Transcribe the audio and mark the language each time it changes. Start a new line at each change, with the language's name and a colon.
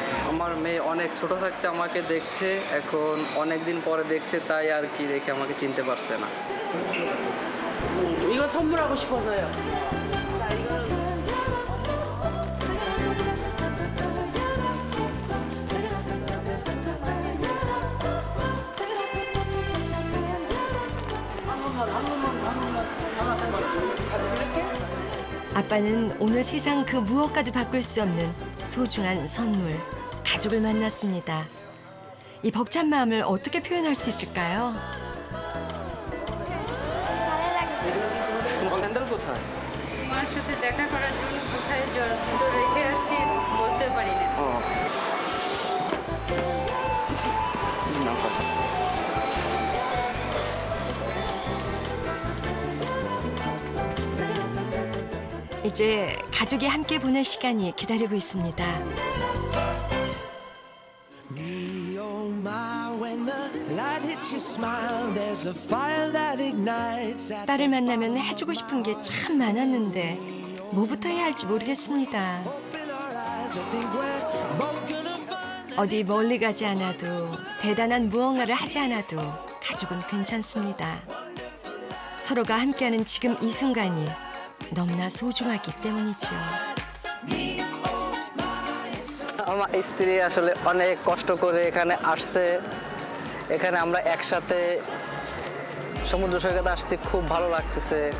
Bangla: আমার মেয়ে অনেক ছোট থাকতে আমাকে দেখছে, এখন অনেক দিন পরে দেখছে, তাই আর কি দেখে আমাকে চিনতে পারছে না।
Korean: 이거 선물하고 싶어서요. 자, 이거는 아빠는 오늘 세상 그 무엇과도 바꿀 수 없는 소중한 선물, 가족을 만났습니다. 이 벅찬 마음을 어떻게 표현할 수 있을까요?
Bangla: স্যান্ডেল কোথায়? মার সাথে দেখা করার জন্য কোথায় জুতো রেখে আসছি বলতে পারি না।
Korean: 이제 가족이 함께 보낼 시간이 기다리고 있습니다. 딸을 만나면 해주고 싶은 게 참 많았는데 뭐부터 해야 할지 모르겠습니다. 어디 멀리 가지 않아도 대단한 무언가를 하지 않아도 가족은 괜찮습니다. 서로가 함께하는 지금 이 순간이 너무나 소중하기 때문이죠.
Bangla: আমার স্ত্রী আসলে অনেক কষ্ট করে এখানে আসছে। এখানে আমরা একসাথে সমুদ্র সৈকতে আসছি, খুব ভালো লাগতেছে।